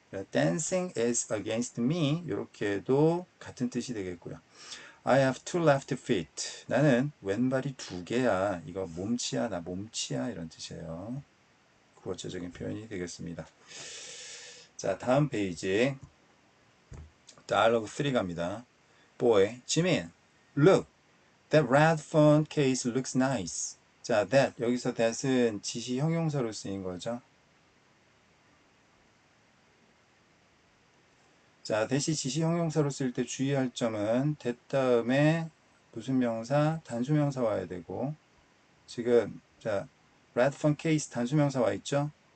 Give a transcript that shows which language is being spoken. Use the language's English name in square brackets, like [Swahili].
[Korean] dancing is against me 이렇게 해도 같은 뜻이 되겠고요. [English] I have two left feet. 나는 왼발이 두 개야. [Korean] 이거 몸치야, 나 몸치야 이런 뜻이에요. 구어체적인 표현이 되겠습니다. 자, 다음 페이지 Dialogue 3 갑니다. [English] Boy, Jimin, look, that red phone case looks nice. [Korean] 자, that 여기서 that은 지시 형용사로 쓰인 거죠. 자, 대시 지시 형용사로 쓸 때 주의할 점은 that 다음에 무슨 명사, 단수명사 와야 되고 지금 자, red phone case 단수명사 와 있죠?